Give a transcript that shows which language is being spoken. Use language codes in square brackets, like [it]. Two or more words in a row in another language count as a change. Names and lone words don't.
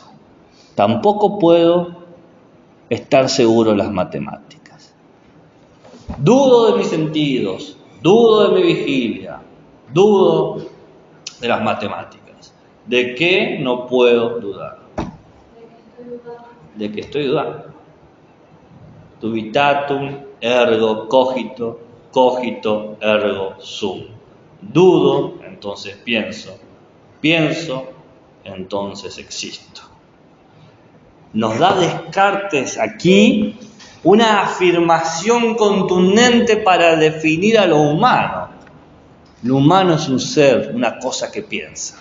[es] Tampoco puedo estar seguro de las matemáticas. Dudo de mis sentidos, dudo de mi vigilia, dudo de las matemáticas. ¿De qué no puedo dudar? De que estoy dudando. [la] Dubitatum ergo cogito, cogito ergo sum. [es] Dudo, entonces pienso, pienso, entonces existo. Nos da Descartes aquí una afirmación contundente para definir a lo humano. Lo humano es un ser, una cosa que piensa.